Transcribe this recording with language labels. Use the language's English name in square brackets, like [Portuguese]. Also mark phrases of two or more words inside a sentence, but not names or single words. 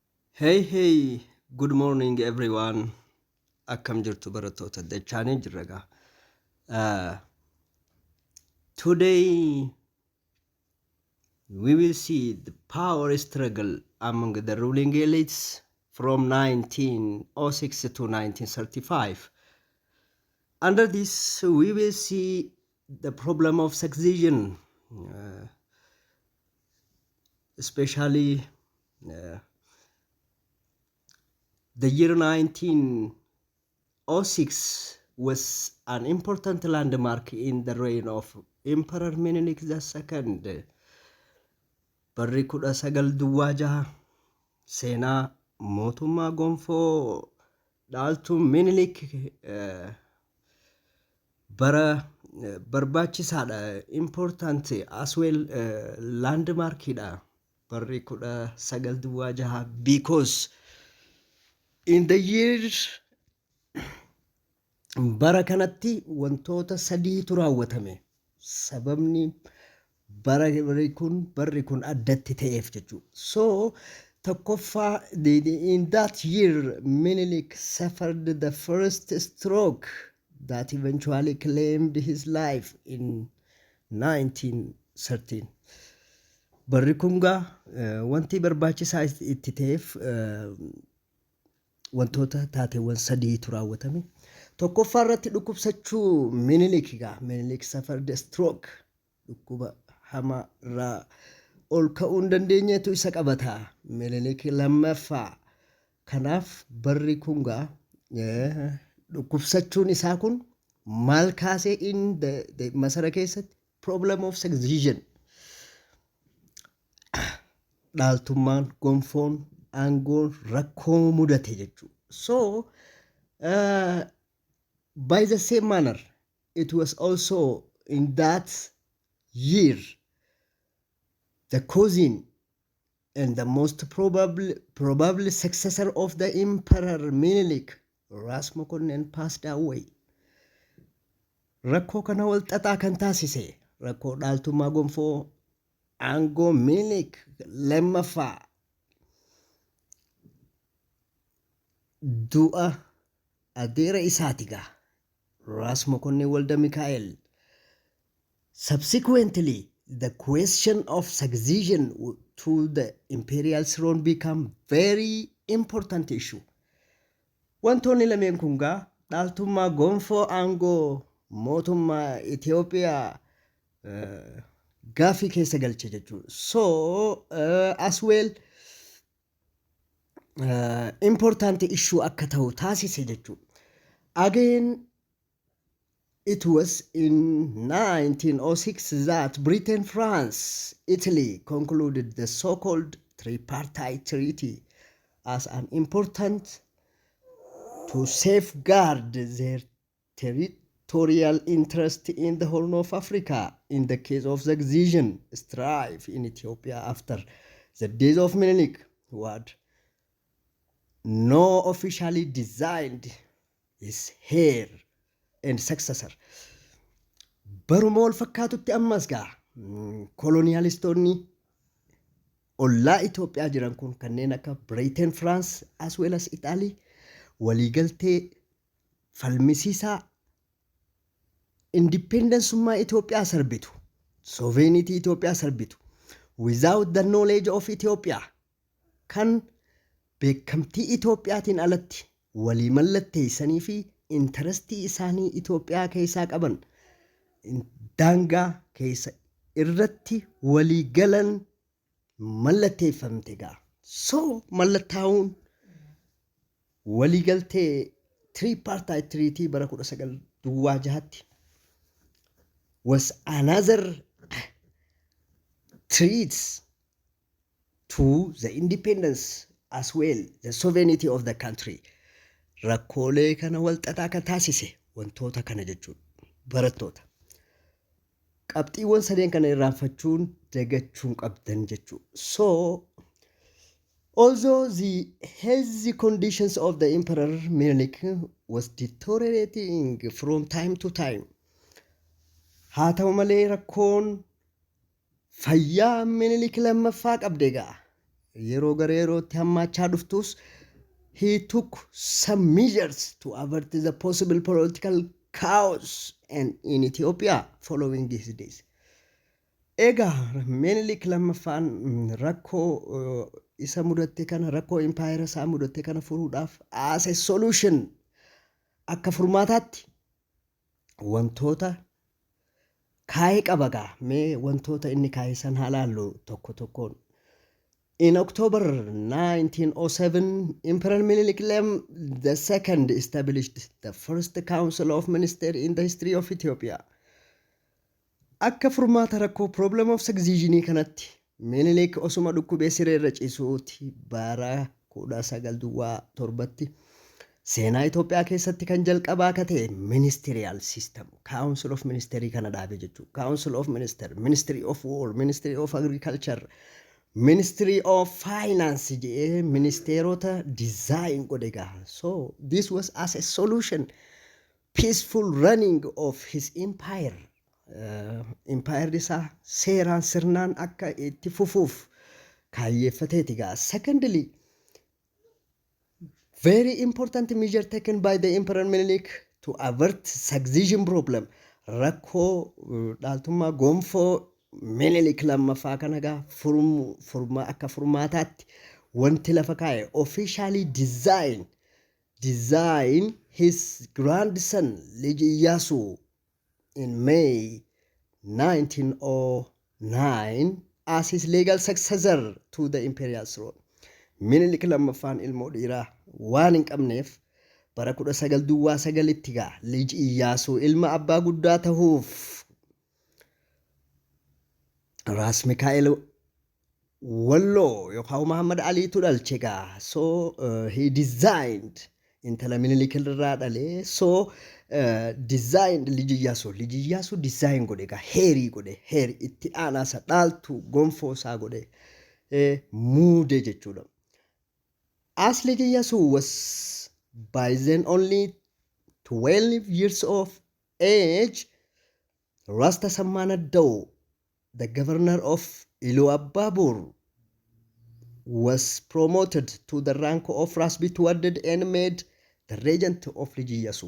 [English] Hey, good morning everyone. [Oromo] Akkam jirtu barattoota dachaanii jirra. [English] Today we will see the power struggle among the ruling elites from 1906 to 1935. Under this, we will see the problem of succession, especially the year 1906 was an important landmark in the reign of Emperor Menelik II. [Oromo] Barri 1906 seenaa mootummaa gonfoo dhaaltuu Menelik bara barbaachisaadha, [English] important as well landmarkidha. [Oromo] Barri 1906 [English] because in the year [Oromo] bara kanatti wantoota sadiitu raawwatame. Sababni barri kun addatti ta'eef jechuudha. [English] So tokkoffaa in that year Menelik suffered the first stroke that eventually claimed his life in 1913. [Oromo] Barri kun wanti barbaachisaa itti ta'eef wantoota taateewwan sadiitu raawwatame. Tokkoffaa irratti dhukkubsachuu Menelik [English] suffered a stroke. [Oromo] Dhukkuba hamaa irraa ol ka'uu hin dandeenyetu isa qabata. Menelik lammaffaa. Kanaaf barri kun dhukkubsachuun isaa kun maal kaasee [English] in the [Oromo] masara keessatti [English] problem of succession. [Oromo] Dhaaltummaan gonfoon aangoon rakkoo mudate jechuudha. [English] So by the same manner, it was also in that year the cousin and the most probably successor of the Emperor Menelik, Ras Mokonnin, passed away. [Oromo] Rakkoo kana wal xaxaa kan taasise rakkoo dhaaltummaa gonfoo aangoo Menelik lammaffaa du'a adeera isaatiga Ras Mokonnin Walda Mikael. [English] Subsequently, the question of succession to the imperial throne became very important issue. [Oromo] Wantoonni lameen kun dhaaltummaa gonfoo aangoo mootummaa Itoophiyaa gaaffii keessa galche jechuudha. [English] So as well important issue [Oromo] akka ta'u taasise jechuudha. [English] Again, it was in 1906 that Britain, France, Italy concluded the so-called tripartite treaty as an important to safeguard their territorial interest in the Horn of Africa in the case of succession strife in Ethiopia after the days of Menelik, who had no officially designed his heir and successor. [Oromo] Baruma wal fakkaatutti ammas koloniyaalistoonni ollaa Itoophiyaa jiran kun kanneen akka Britain, France [English] as well as [Oromo] Italy waliigaltee falmisiisaa independensummaa Itoophiyaa sarbitu, sovereignty Itoophiyaa sarbitu [English] without the knowledge of [Oromo] Ethiopia kan beekamtii Itoophiyaatiin alatti walii mallatteessanii fi interestii isaanii Itoophiyaa keessaa qaban daangaa keessa irratti walii galan mallatteeffamte So mallattaa'uun waliigaltee [English] tripartite treaty [Oromo] bara 1906 [English] was another treat to the independence as well the sovereignty of the country. [Oromo] Rakkoolee kana wal xaxaa kan taasise wantoota kana jechuudha barattoota. Qabxiiwwan sadeen kana irraanfachuun dagachuun qabdan jechuudha. [English] So although the health conditions of the Emperor Menelik was deteriorating from time to time, [Oromo] haa ta'u malee rakkoon fayyaa Menelik lammaffaa qabde yeroo gara yerootti hammaachaa dhuftus [English] he took some measures to avert the possible political chaos and in Ethiopia following these days. [Oromo] Egaa Minilik lammaffaan rakkoo isa mudatte kana rakkoo impaayera isaa mudatte kana furuudhaaf [English] as a solution [Oromo] akka furmaataatti wantoota kaayee qabagaa mee wantoota inni kaayee san halaallu tokko tokkoon. [English] In October 1907, Emperor Minilik II established the first Council of Ministers in the history of Ethiopia. [Oromo] Akka furmaata rakkoo [English] problem of succession [Oromo] kanatti Minilik osuma dhukkubee sireerra ciisuuti bara 1907tti seenaa Itoophiyaa keessatti kan jalqabaa akka ta'e [English] ministerial system council of ministry [Oromo] kana dhaabe jechuudha. [English] Council of minister, ministry of war, ministry of agriculture, ministry of finance [Oromo] jedhee ministeerota design godhe gaa. [English] So this was as a solution peaceful running of his empire. [Oromo] Empire isaa seeraan sirnaan akka itti fufuuf kaayyeeffateeti gaa. [English] Secondly, very important measure taken by the Emperor Minilik to avert succession problem. [Oromo] Rakkoo dhaaltummaa gonfoo Minilik lammaffaa kana gaa akka furmaataatti wanti lafa kaa'e [English] officially design his grandson Liji Iyasu in May 1909 as his legal successor to the imperial throne. [Oromo] Minilik lammaffaan ilmoo dhiiraa waan hin qabneef bara 1909tti gaa Liji Iyasu ilma abbaa guddaa ta'uuf Ras Mikaa'el Wallo yookaan Muhammad Ali tu dhalche gaa. [English] So he designed [Oromo] intala Minilik irraa dhalee. [English] So designed [Oromo] Liji Iyasu design godhe gaa heerii godhe heeri itti aanaa isa dhaaltu gonfoo isaa godhe muude jechuudha. [English] As Liji Iyasu was by then only 12 years of age, Rasta Sammanaddaw, the governor of Iluabbabur, was promoted to the rank of Ras Bitwadded and made the regent of Liji Iyasu.